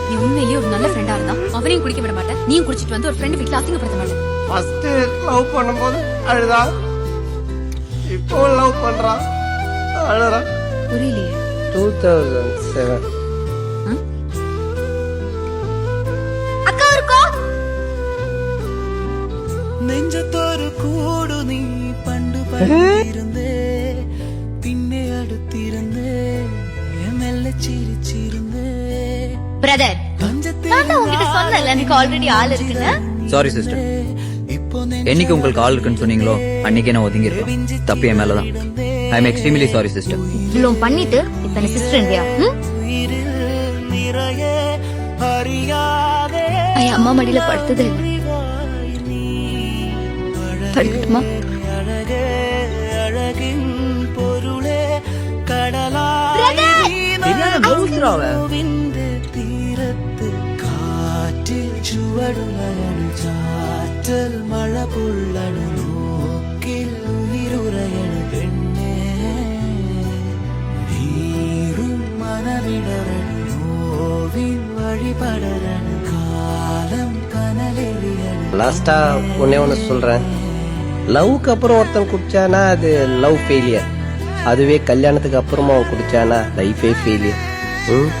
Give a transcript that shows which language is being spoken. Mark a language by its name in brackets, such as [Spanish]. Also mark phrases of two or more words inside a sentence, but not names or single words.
[Tamil] நீ உண்மையிலேயே ஒரு நல்ல ஃப்ரெண்டா இருந்தா அவனையும் குடிக்க விட மாட்டேன், நீயும் குடிச்சிட்டு வந்து ஒரு ஃப்ரெண்ட் வீட்டுல அசிங்கப்படுத்த மாட்டேன். ஃபர்ஸ்ட் லவ் பண்ணும்போது அழுதா, இப்போ லவ் பண்றா அழுறா. புரியலையே. 2007 அக்கா இருக்கோ? [Malayalam] നെഞ്ചത്തൊരു കൂടു നീ പണ്ട് പണ്ടിരുന്നേ, പിന്നെ അടുത്തിരുന്നേ, മെല്ലെ ചിരിച്ചിരുന്നേ. [Tamil] பிரதர், நான் உங்ககிட்ட சொன்னல எனக்கு ஆல்ரெடி ஆள் இருக்குன்னு. சாரி சிஸ்டர், என்னைக்கு உங்களுக்கு ஆள் இருக்குன்னு சொன்னீங்களோ அன்னைக்கே நான் ஒதுங்கி இருக்கேன். தப்பு என் மேலதான். [English] I am extremely sorry sister. [Tamil] இவ்வளவு பண்ணிட்டு இப்ப என்ன சிஸ்டர் இல்லையா? அம்மா மடியில படுத்தது படுக்கட்டுமா? [Malayalam] ചാറ്റൽ മഴ പൊള്ളണു നോക്കിൽ ഉയിരുറയണു പെണ്ണേ, നീറും മനവിടരണു നോവിൻ വഴിപടരണു കാലം കനലെറിയണു. [Tamil] லாஸ்டா ஒண்ணு சொல்றேன், லவ்க்கு அப்புறம் ஒருத்தன் குடிச்சானா அது [English] love failure, [Tamil] அதுவே கல்யாணத்துக்கு அப்புறமா அவன் குடிச்சானா [English] life failure.